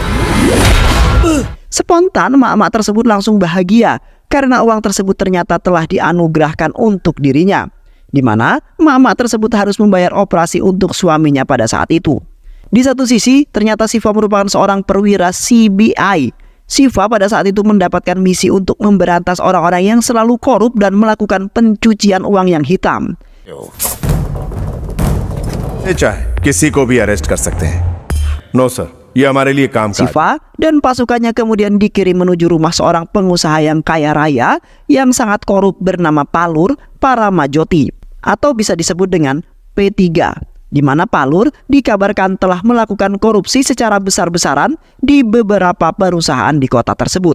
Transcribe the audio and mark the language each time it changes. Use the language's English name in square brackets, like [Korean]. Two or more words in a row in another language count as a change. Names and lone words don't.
[Indonesian] Spontan emak-emak tersebut langsung bahagia karena uang tersebut ternyata telah dianugerahkan untuk dirinya, di mana emak-emak tersebut harus membayar operasi untuk suaminya pada saat itu. Di satu sisi, ternyata Shiva merupakan seorang perwira CBI. Shiva pada saat itu mendapatkan misi untuk memberantas orang-orang yang selalu korup dan melakukan pencucian uang yang hitam. [Hindi] किसी को भी अरेस्ट कर सकते हैं. [English] No sir, [Hindi] ये हमारे लिए काम का. [Indonesian] Shiva dan pasukannya kemudian dikirim menuju rumah seorang pengusaha yang kaya raya yang sangat korup bernama Palur Paramajoti atau bisa disebut dengan P3. Di mana Palur dikabarkan telah melakukan korupsi secara besar-besaran di beberapa perusahaan di kota tersebut.